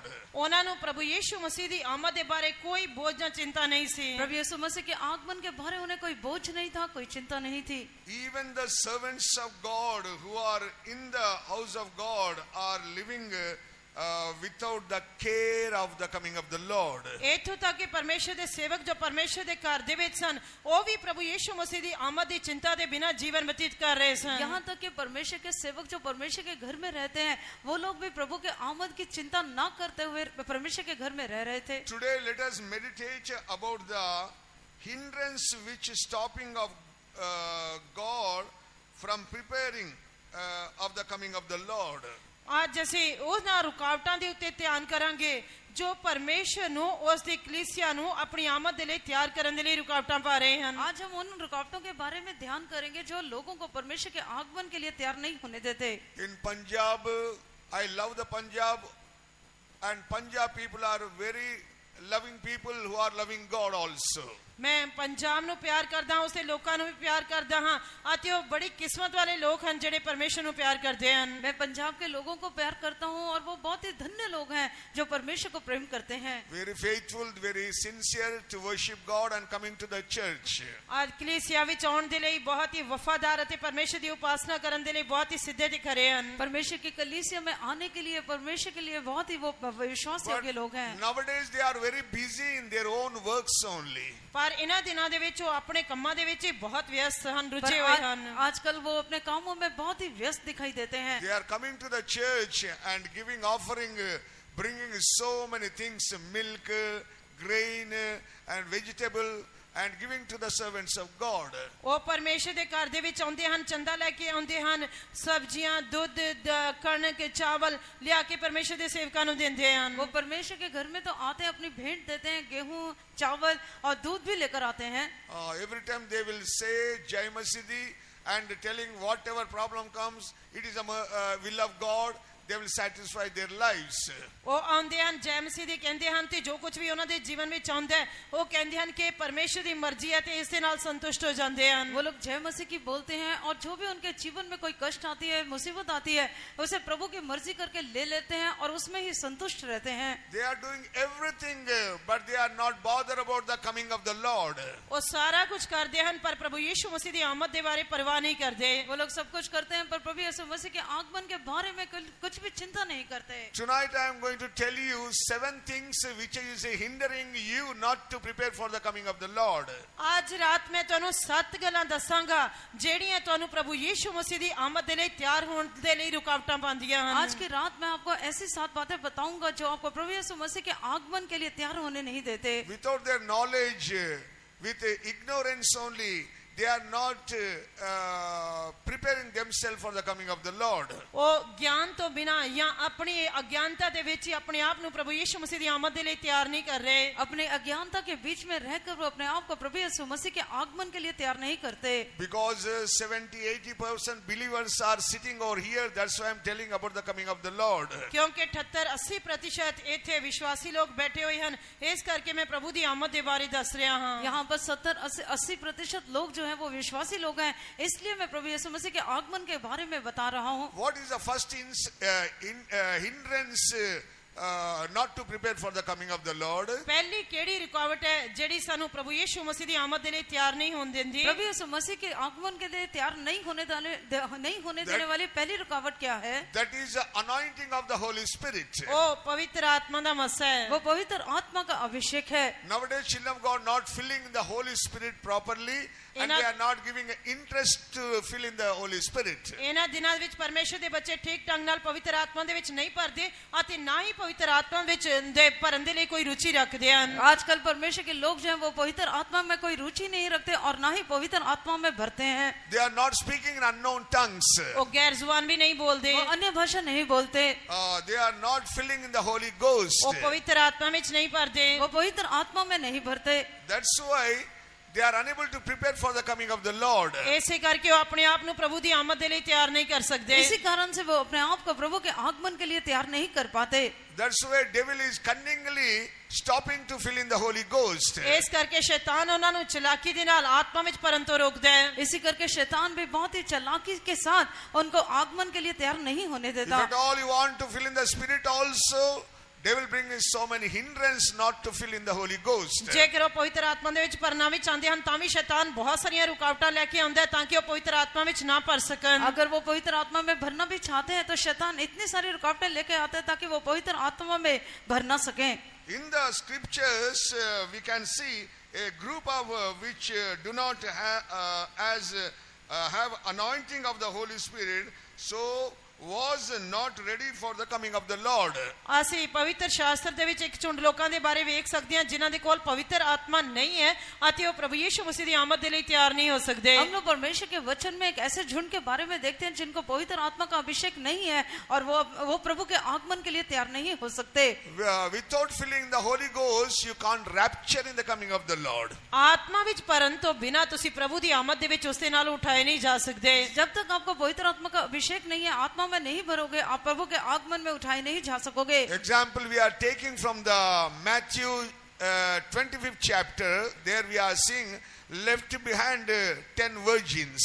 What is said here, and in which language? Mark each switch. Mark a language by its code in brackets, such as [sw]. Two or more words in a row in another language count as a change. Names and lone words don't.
[pa] ਉਹਨਾਂ ਨੂੰ ਪ੍ਰਭੂ ਯੀਸ਼ੂ ਮਸੀਹ ਦੀ ਆਮਦ ਦੇ ਬਾਰੇ ਕੋਈ ਬੋਝ ਜਾਂ ਚਿੰਤਾ ਨਹੀਂ ਸੀ। [hi] प्रभु यीशु मसीह के आगमन के बारे उन्हें कोई बोझ नहीं था, कोई चिंता नहीं थी। [en] Even the servants of God who are in the house of God are living without the care of the coming of the Lord. [pa] ਇੱਥੋਂ ਤੱਕ ਕਿ ਪਰਮੇਸ਼ਰ ਦੇ ਸੇਵਕ ਜੋ ਪਰਮੇਸ਼ਰ ਦੇ ਘਰ ਦੇ ਵਿੱਚ ਸਨ ਉਹ ਵੀ ਪ੍ਰਭੂ ਯੀਸ਼ੂ ਮਸੀਹ ਦੀ ਆਮਦ ਦੀ ਚਿੰਤਾ ਦੇ ਬਿਨਾਂ ਜੀਵਨ ਬਤੀਤ ਕਰ ਰਹੇ ਸਨ। [hi] यहाँ तक कि परमेश्वर के सेवक जो परमेश्वर के घर में रहते हैं वो लोग भी प्रभु के आमद की चिंता न करते हुए परमेश्वर के घर में रह रहे थे। [en] Today let us meditate about the hindrance which is stopping of God from preparing of the coming of the Lord. [pa] ਅੱਜ ਅਸੀਂ ਉਹਨਾਂ ਰੁਕਾਵਟਾਂ ਦੇ ਉੱਤੇ ਧਿਆਨ ਕਰਾਂਗੇ ਜੋ ਪਰਮੇਸ਼ਰ ਨੂੰ ਉਸ ਦੀ ਕਲੀਸਿਆ ਨੂੰ ਆਪਣੀ ਆਮਦ ਦੇ ਲਈ ਤਿਆਰ ਕਰਨ ਦੇ ਲਈ ਰੁਕਾਵਟਾਂ ਪਾ ਰਹੇ ਹਨ। [hi] आज हम उन रुकावटों के बारे में ध्यान करेंगे जो लोगों को परमेश्वर के आगमन के लिए तैयार नहीं होने देते। [en] In Punjab, I love the Punjab, and Punjab people are very loving people who are loving God also. [pa] ਮੈਂ ਪੰਜਾਬ ਨੂੰ ਪਿਆਰ ਕਰਦਾ ਹਾਂ, ਉਸਦੇ ਲੋਕਾਂ ਨੂੰ ਵੀ ਪਿਆਰ ਕਰਦਾ ਹਾਂ ਅਤੇ ਉਹ ਬੜੀ ਕਿਸਮਤ ਵਾਲੇ ਲੋਕ ਹਨ ਜਿਹੜੇ ਪਰਮੇਸ਼ਰ ਨੂੰ ਪਿਆਰ ਕਰਦੇ ਹਨ। [hi] मैं पंजाब के लोगों को प्यार करता हूँ और वो बहुत ही धन्य लोग हैं जो परमेश्वर को प्रेम करते हैं। [en] Very faithful, very sincere to worship God and coming to the church. [pa] ਅੱਜ ਕਲੀਸਿਆ ਵਿੱਚ ਆਉਣ ਦੇ ਲਈ ਬਹੁਤ ਹੀ ਵਫਾਦਾਰ ਅਤੇ ਪਰਮੇਸ਼ਰ ਦੀ ਉਪਾਸਨਾ ਕਰਨ ਦੇ ਲਈ ਬਹੁਤ ਹੀ ਸਿੱਧੇ ਤੇ ਖਰੇ ਹਨ। [hi] परमेश्वर की कलीसिया में आने के लिए परमेश्वर के लिए बहुत ही वो विश्वास योग्य लोग हैं। [en] Nowadays they are very busy in their own works only. [pa] ਪਰ ਇਹਨਾਂ ਦਿਨਾਂ ਦੇ ਵਿੱਚ ਉਹ ਆਪਣੇ ਕੰਮਾਂ ਦੇ ਵਿੱਚ ਹੀ ਬਹੁਤ ਵਿਅਸਤ ਹਨ, [hi] पर [pa] ਰੁੱਝੇ ਹੋਏ ਹਨ। [hi] आजकल वो अपने कामों में बहुत ही व्यस्त दिखाई देते हैं। [en] They are coming to the church and giving offering, bringing so many things, milk, grain and vegetable, and giving to the servants of God. ਉਹ ਪਰਮੇਸ਼ਰ ਦੇ ਘਰ ਦੇ ਵਿੱਚ ਆਉਂਦੇ ਹਨ, ਚੰਦਾ ਲੈ ਕੇ ਆਉਂਦੇ ਹਨ, ਸਬਜ਼ੀਆਂ, ਦੁੱਧ, ਕਣਕ, ਚਾਵਲ ਲਿਆ ਕੇ ਪਰਮੇਸ਼ਰ ਦੇ ਸੇਵਕਾਂ ਨੂੰ ਦਿੰਦੇ ਹਨ। वो परमेश्वर के घर में तो आते हैं, अपनी भेंट देते हैं, गेहूं, चावल और दूध भी लेकर आते हैं। Every time they will say [pa] ਜੈ ਮਸੀਹਦੀ [en] and telling whatever problem comes, it is a will of God. They will satisfy their lives. [pa] ਉਹ ਆਉਂਦੇ ਹਨ, ਜੈ ਮਸੀਹ ਦੀ ਕਹਿੰਦੇ ਹਨ ਤੇ ਜੋ ਕੁਝ ਵੀ ਉਹਨਾਂ ਦੇ ਜੀਵਨ ਵਿੱਚ ਆਉਂਦਾ ਹੈ ਉਹ ਕਹਿੰਦੇ ਹਨ ਕਿ ਪਰਮੇਸ਼ਰ ਦੀ ਮਰਜ਼ੀ ਹੈ ਤੇ ਇਸ ਦੇ ਨਾਲ ਸੰਤੁਸ਼ਟ ਹੋ ਜਾਂਦੇ ਹਨ। [hi] वो लोग जय मसीह की बोलते हैं और जो भी उनके जीवन में कोई कष्ट आती है, मुसीबत आती है, उसे प्रभु की मर्जी करके ले लेते हैं और उसमें ही संतुष्ट रहते हैं। [en] They are doing everything, but they are not bothered about the coming of the Lord. [pa] ਉਹ ਸਾਰਾ ਕੁਝ ਕਰਦੇ ਹਨ ਪਰ ਪ੍ਰਭੂ ਯੀਸ਼ੂ ਮਸੀਹ ਦੀ ਆਮਦ ਦੇ ਬਾਰੇ ਪਰਵਾਹ ਨਹੀਂ ਕਰਦੇ। [hi] वो लोग सब कुछ करते हैं पर प्रभु यीशु मसीह के आगमन के बारे में कुछ भी चिंता नहीं करते। [en] Tonight I am going to tell you 7 things which is hindering you not to prepare for the coming of the Lord. [pa] ਅੱਜ ਰਾਤ ਮੈਂ ਤੁਹਾਨੂੰ 7 ਗੱਲਾਂ ਦੱਸਾਂਗਾ ਜਿਹੜੀਆਂ ਤੁਹਾਨੂੰ ਪ੍ਰਭੂ ਯੀਸ਼ੂ ਮਸੀਹ ਦੀ ਆਮਦ ਦੇ ਲਈ ਤਿਆਰ ਹੋਣ ਦੇ ਲਈ ਰੁਕਾਵਟਾਂ ਪਾਉਂਦੀਆਂ ਹਨ। [hi] आज की रात मैं आपको ऐसी 7 बातें बताऊंगा जो आपको प्रभु यीशु मसीह के आगमन के लिए तैयार होने नहीं देते। [en] Without their knowledge, with ignorance only, they are not preparing themselves for the coming of the Lord. [pa] ਉਹ ਗਿਆਨ ਤੋਂ ਬਿਨਾ ਜਾਂ ਆਪਣੀ ਅਗਿਆਨਤਾ ਦੇ ਵਿੱਚ ਹੀ ਆਪਣੇ ਆਪ ਨੂੰ ਪ੍ਰਭੂ ਯੀਸ਼ੂ ਮਸੀਹ ਦੀ ਆਮਦ ਦੇ ਲਈ ਤਿਆਰ ਨਹੀਂ ਕਰ ਰਹੇ। [hi] अपने अज्ञानता के बीच में रहकर वो अपने आप को प्रभु यीशु मसीह के आगमन के लिए तैयार नहीं करते। [en] Because 70-80% believers are sitting over here, that's why I am telling about the coming of the Lord. [pa] ਕਿਉਂਕਿ 78-80% ਇੱਥੇ ਵਿਸ਼ਵਾਸੀ ਲੋਕ ਬੈਠੇ ਹੋਏ ਹਨ, ਇਸ ਕਰਕੇ ਮੈਂ ਪ੍ਰਭੂ ਦੀ ਆਮਦ ਦੇ ਬਾਰੇ ਦੱਸ ਰਿਹਾ ਹਾਂ। [hi] यहाँ पर 70-80% लोग जो हैं वो विश्वासी लोग हैं, इसलिए मैं प्रभु यीशु मसीह के आगमन के बारे में बता रहा हूँ। [en] What is the first hindrance not to prepare for the coming of the Lord? [pa] ਪਹਿਲੀ ਕਿਹੜੀ ਰੁਕਾਵਟ ਹੈ ਜਿਹੜੀ ਸਾਨੂੰ ਪ੍ਰਭੂ ਯੀਸ਼ੂ ਮਸੀਹ ਦੀ ਆਮਦ ਦੇ ਲਈ ਤਿਆਰ ਨਹੀਂ ਹੋਣ ਦਿੰਦੀ? [hi] प्रभु यीशु मसीह के आगमन के लिए तैयार नहीं होने देने वाली पहली रुकावट क्या है? [en] That is the anointing of the Holy Spirit. [pa] ਉਹ ਪਵਿੱਤਰ ਆਤਮਾ ਦਾ ਮਸਾ ਹੈ। [hi] वो पवित्र आत्मा का अभिषेक है। [en] Nowadays children of God not filling the Holy Spirit properly, and they are not giving interest to fill in the Holy Spirit. [pa] ਇਹਨਾਂ ਦਿਨਾਂ ਵਿੱਚ ਪਰਮੇਸ਼ਰ ਦੇ ਬੱਚੇ ਠੀਕ ਢੰਗ ਨਾਲ ਪਵਿੱਤਰ ਆਤਮਾ ਦੇ ਵਿੱਚ ਨਹੀਂ ਭਰਦੇ ਅਤੇ ਨਾ ਹੀ ਪਵਿੱਤਰ ਆਤਮਾ ਵਿੱਚ ਦੇ ਭਰਨ ਦੇ ਲਈ ਕੋਈ ਰੁਚੀ ਰੱਖਦੇ ਹਨ [hi] आजकल परमेश्वर के लोग जो हैं वो पवित्र आत्मा में कोई रुचि नहीं रखते और ना ही पवित्र आत्मा में भरते हैं। [en] They are not speaking in unknown tongues. [pa] ਉਹ ਗੈਰ ਜ਼ੁਬਾਨ ਵੀ ਨਹੀਂ ਬੋਲਦੇ [hi] वो अन्य भाषा नहीं बोलते, [en] They are not filling in the Holy Ghost. [pa] ਉਹ ਪਵਿੱਤਰ ਆਤਮਾ ਵਿੱਚ ਨਹੀਂ ਭਰਦੇ [hi] वो पवित्र आत्मा में नहीं भरते। [en] That's why they are unable to prepare for the coming of the Lord. [pa] ਇਸੇ ਕਰਕੇ ਉਹ ਆਪਣੇ ਆਪ ਨੂੰ ਪ੍ਰਭੂ ਦੀ ਆਮਦ ਦੇ ਲਈ ਤਿਆਰ ਨਹੀਂ ਕਰ ਸਕਦੇ [hi] इसी कारण से वो अपने आप को प्रभु के आगमन के लिए तैयार नहीं कर पाते। [en] That's why devil is cunningly stopping to fill in the Holy Ghost. [pa] ਇਸ ਕਰਕੇ ਸ਼ੈਤਾਨ ਉਹਨਾਂ ਨੂੰ ਚਲਾਕੀ ਦੇ ਨਾਲ ਆਤਮਾ ਵਿੱਚ ਭਰਨ ਤੋਂ ਰੋਕਦਾ ਹੈ [hi] इसी करके शैतान भी बहुत ही चालाकी के साथ उनको आगमन के लिए तैयार नहीं होने [en] If [hi] देता। [en] at all you want to fill in the Spirit also, devil brings so many hindrance not to fill in the Holy Ghost. [pa] ਜੇਕਰ ਉਹ ਪਵਿੱਤਰ ਆਤਮਾ ਦੇ ਵਿੱਚ ਭਰਨਾ ਵੀ ਚਾਹੁੰਦੇ ਹਨ ਤਾਂ ਵੀ ਸ਼ੈਤਾਨ ਬਹੁਤ ਸਾਰੀਆਂ ਰੁਕਾਵਟਾਂ ਲੈ ਕੇ ਆਉਂਦਾ ਹੈ ਤਾਂ ਕਿ ਉਹ ਪਵਿੱਤਰ ਆਤਮਾ ਵਿੱਚ ਨਾ ਭਰ ਸਕਣ [hi] अगर वो पवित्र आत्मा में भरना भी चाहते हैं तो शैतान इतनी सारी रुकावटें लेके आता है ताकि वो पवित्र आत्मा में भर ना सके। [en] In the scriptures, we can see a group of which do not have anointing of the Holy Spirit, so was not ready for the coming of the Lord. [pa] ਅਸੀਂ ਪਵਿੱਤਰ ਸ਼ਾਸਤਰ ਦੇ ਵਿੱਚ ਇੱਕ ਝੁੰਡ ਲੋਕਾਂ ਦੇ ਬਾਰੇ ਵੇਖ ਸਕਦੇ ਹਾਂ ਜਿਨ੍ਹਾਂ ਦੇ ਕੋਲ ਪਵਿੱਤਰ ਆਤਮਾ ਨਹੀਂ ਹੈ ਅਤੇ ਉਹ ਪ੍ਰਭੂ ਯੀਸ਼ੂ ਮਸੀਹ ਦੀ ਆਮਦ ਦੇ ਲਈ ਤਿਆਰ ਨਹੀਂ ਹੋ ਸਕਦੇ [hi] हम लोग परमेश्वर के वचन में एक ऐसे झुंड के बारे में देखते हैं जिनको पवित्र आत्मा का अभिषेक नहीं है और वो प्रभु के आगमन के लिए तैयार नहीं हो सकते। [en] Without filling the Holy Ghost, you can't rapture in the coming of the Lord. [pa] ਆਤਮਾ ਵਿੱਚ ਭਰਨ ਤੋਂ ਬਿਨਾਂ ਤੁਸੀਂ ਪ੍ਰਭੂ ਦੀ ਆਮਦ ਦੇ ਵਿੱਚ ਉਸ ਦੇ ਨਾਲ ਉਠਾਏ ਨਹੀਂ ਜਾ ਸਕਦੇ [hi] जब तक आपको पवित्र आत्मा का अभिषेक नहीं है, आत्मा में नहीं भरोगे, आप प्रभु के आगमन में उठाए नहीं जा सकोगे। [en] Example we are taking from the Matthew 25th chapter. There we are seeing left behind 10 virgins.